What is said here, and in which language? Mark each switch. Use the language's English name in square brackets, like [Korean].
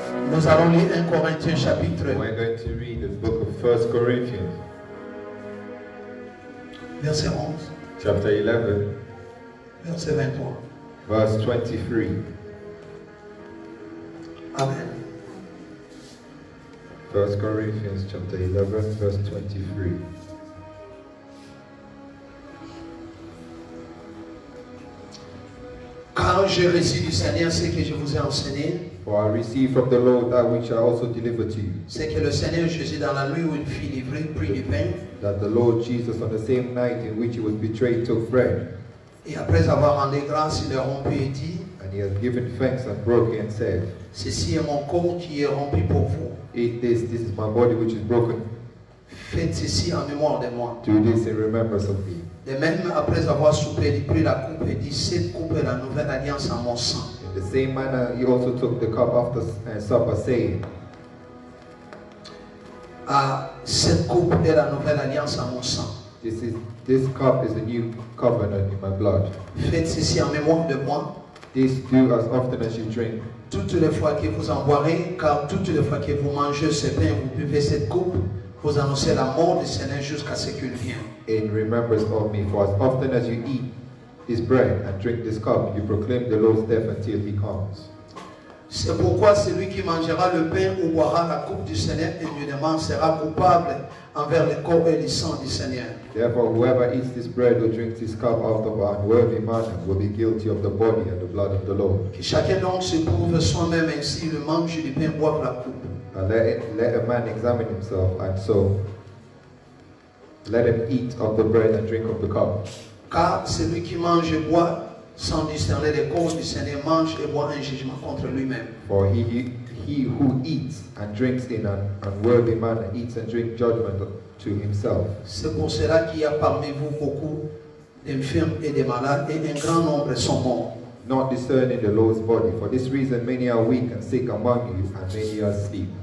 [French] Nous allons lire 1 Corinthiens chapitre. [English] We're going to read the book of 1 Corinthians. [French] Verset 11. [English] Chapter 11. [French] Verset 23. [English] Verse 23. Amen. 1 Corinthians chapter 11, verse 23. [French] Car j'ai reçu du Seigneur ce que je vous ai enseigné. [English] For I received from the Lord that which I also delivered to you. [French] C'est que le Seigneur Jésus, dans la nuit où il fut livré, prit du pain. [English] That the Lord Jesus, on the same night in which he was betrayed, took bread. [French] Et après avoir rendu grâce, il a rompu et dit. [English] And he has given thanks and broken and said, [French] Ceci est mon corps qui est rompu pour vous. [English] Eat this, this is my body which is broken. [French] Faites ceci en mémoire de moi. [English] Do this in remembrance of me. [French] De même, après avoir soupé, il prit la coupe et dit, cette coupe est la nouvelle alliance en mon sang. [English] In the same manner, he also took the cup after supper, saying, [French] Cette coupe est la nouvelle alliance en mon sang. [English] This cup is a new covenant in my blood. [French] Faites ceci en mémoire de moi. [English] This do as often as you drink. [French] Toutes les fois que vous en boirez, car toutes les fois que vous mangez ce pain, vous buvez cette coupe, vous annoncez la mort du Seigneur jusqu'à ce qu'il vienne. [English] In remembrance of me, for as often as you eat this bread and drink this cup, you proclaim the Lord's death until he comes. [French] C'est pourquoi celui qui mangera le pain ou boira la coupe du Seigneur immunément sera coupable envers le corps et le sang du Seigneur. [English] Therefore, whoever eats this bread or drinks this cup out of an unworthy manner will be guilty of the body and the blood of the Lord. [French] Que chacun donc se prouve soi-même ainsi, le mange du pain, boive la coupe. [English] Let a man examine himself, and so let him eat of the bread and drink of the cup. [French] Car celui qui mange et boit sans discerner les causes du Seigneur mange et boit un jugement contre lui-même. [English] For he who eats and drinks in an unworthy manner eats and drinks judgment to himself. [French] C'est pour cela qu'il y a parmi vous beaucoup d'infirmes et de malades, et un grand nombre sont morts. [English] Not discerning the Lord's body. For this reason many are weak and sick among you, and many are asleep.